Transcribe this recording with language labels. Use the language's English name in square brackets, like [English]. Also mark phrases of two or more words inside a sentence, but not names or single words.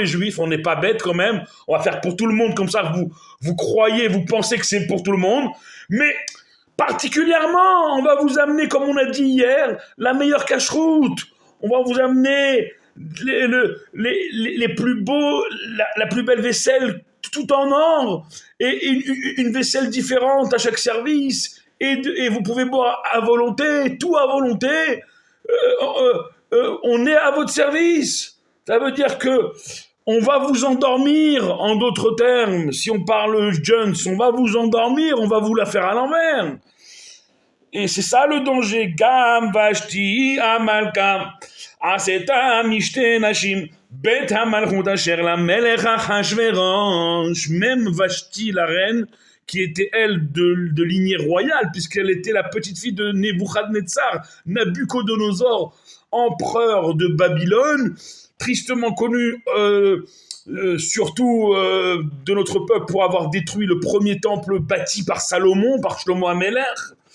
[French] Juifs, on n'est pas bêtes quand même, on va faire pour tout le monde, comme ça vous croyez, vous pensez que c'est pour tout le monde, mais particulièrement, on va vous amener, comme on a dit hier, la meilleure cache-route, on va vous amener les plus beaux, la plus belle vaisselle, tout en or, et une vaisselle différente à chaque service, et vous pouvez boire à volonté, tout à volonté, on est à votre service. Ça veut dire que on va vous endormir, en d'autres termes, si on parle Jones, on va vous endormir, on va vous la faire à l'envers. Et c'est ça le danger. [Hebrew] גם ושתי המלכה עשתה משתה נשים בית המלכות אשר למלך אחשורוש. [French] Même Vashti, la reine, qui était elle de lignée royale, puisqu'elle était la petite fille de Nebuchadnezzar, Nabucodonosor, empereur de Babylone, tristement connu surtout de notre peuple pour avoir détruit le premier temple bâti par Salomon, par [Hebrew] שלמה המלך.